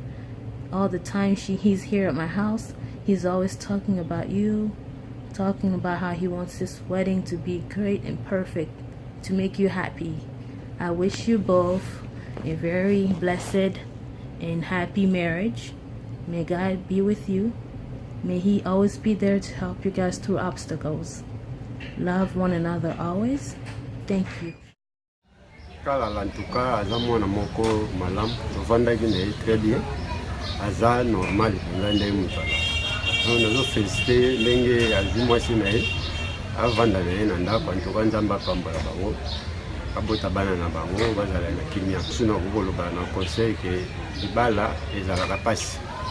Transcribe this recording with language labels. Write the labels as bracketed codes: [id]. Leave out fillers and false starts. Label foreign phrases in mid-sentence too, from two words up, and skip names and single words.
[en] All the time he's here at my house, he's always talking about you, talking about how he wants this wedding to be great and perfect, to make you happy. I wish you both a very blessed and happy marriage. May God be with you. May He always be there to help you guys through obstacles. Love one another always. Thank you. [ln] Kalala [fr] en tout cas, [ln] aza mwana moko malamu, tovandaki na ye [fr] très bien. [ln] Aza normal, ngande mutala. Nazo féliciter ndenge azwi mwasi na ye. Avanda na ye na ndako, [fr] en tout cas [ln] Nzambe apambola bango. Abota bana na bango, bazala na kimia. Sino kokoloba na conseil ke libala ezalaka pasi.